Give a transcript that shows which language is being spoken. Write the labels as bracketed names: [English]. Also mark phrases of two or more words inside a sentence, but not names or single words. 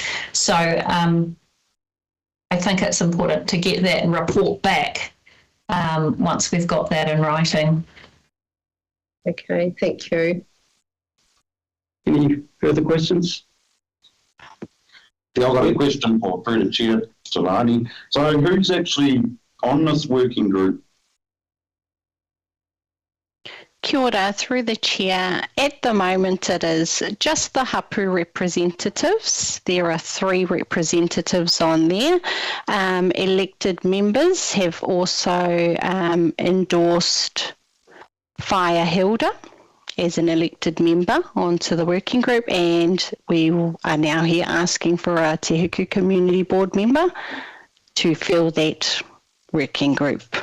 [English] So I think it's important to get that and report back once we've got that in writing. Okay, thank you. Any further questions? Yeah, I've got a question for the Chair, Solani. So who's actually on this working group? [Māori] Kia ora, [English] through the Chair. At the moment it is just the hapu representatives. There are 3 representatives on there. Elected members have also endorsed Fire Hilda as an elected member onto the working group, and we are now here asking for a Te Hiku Community Board member to fill that working group.